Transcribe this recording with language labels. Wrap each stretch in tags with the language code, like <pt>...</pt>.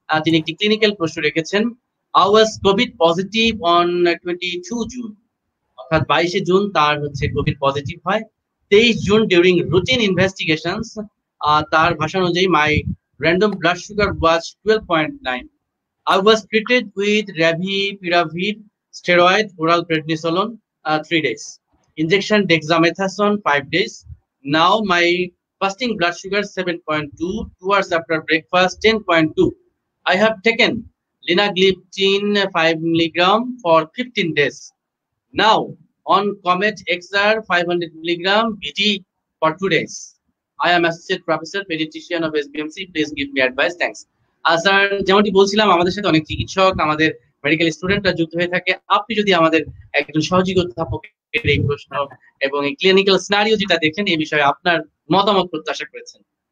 <bn>তিনি একটি ক্লিনিক্যাল প্রশ্ন রেখেছেন।</bn> <en>I was COVID positive on 22</en> <bn>June, অর্থাৎ 22 জুন তার হচ্ছে কোভিড পজিটিভ হয়।</bn> <en>23 June during routine investigations</en> <bn>তার ভাষা অনুযায়ী</bn> <en>My random blood sugar was 12.9. I was treated with Ravipiravir steroid oral prednisolone 3 days. Injection dexamethasone 5 days. Now my fasting blood sugar 7.2. Towards after breakfast 10.2. I have taken linagliptin 5 milligram for 15 days. Now on Comet XR 500 milligram BD for 2 days. I am associate professor pediatrician of SBMC. Please give me advice. Thanks.</en> <bn>Sir, যেমনটি বলছিলাম, আমাদের সাথে অনেক চিকিৎসক, আমাদের medical স্টুডেন্টরা যুক্ত হয়ে থাকে। আপনি যদি আমাদের একজন সহযোগী অধ্যাপকের এই প্রশ্ন এবং এই ক্লিনিক্যাল সিনারিও যেটা দেখেন এই বিষয়ে আপনার মতামত প্রত্যাশা করেছেন।</bn>